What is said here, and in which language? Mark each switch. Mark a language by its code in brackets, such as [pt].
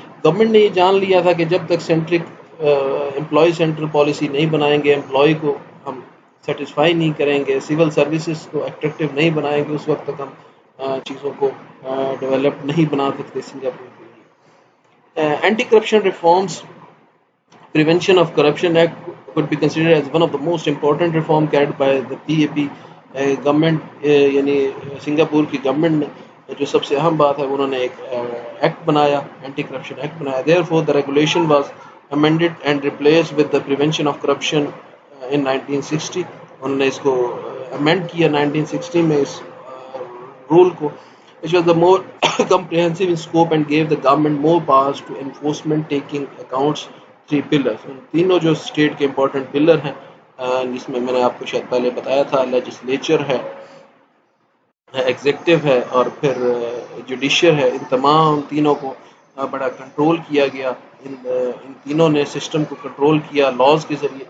[ur] Government نے یہ جان لیا تھا کہ جب تک سینٹرک امپلائی سینٹر پالیسی نہیں بنائیں گے، امپلائی کو ہم سیٹسفائی نہیں کریں گے، سول سروسز کو اٹریکٹیو نہیں بنائیں گے، اس وقت تک ہم چیزوں کو ڈیولپ نہیں بنا سکتے سنگاپور کے لیے. [en] Anti corruption reforms, Prevention of Corruption Act could be considered as one of the most important reform carried by the PAP government. [ur] یعنی سنگاپور کی گورنمنٹ نے جو سب سے اہم بات ہے انہوں نے ایک ایکٹ بنایا، اینٹی کرپشن ایکٹ بنایا. [en] Therefore the regulation was amended and replaced with the prevention of corruption in 1960. [ur] انہوں نے اس کو amend کیا 1960 میں اس rule کو, [en] which was the more comprehensive in scope and gave the government more powers to enforcement, taking accounts three pillars. [ur] تینوں جو state کے important pillar ہیں جس میں میں نے آپ کو شاید پہلے بتایا تھا, لیجسلیچر ہے, ایگزیکٹو ہے, اور پھر جوڈیشر ہے. ان تمام تینوں کو بڑا کنٹرول کیا گیا. ان تینوں نے سسٹم کو کنٹرول کیا لاز کے ذریعے.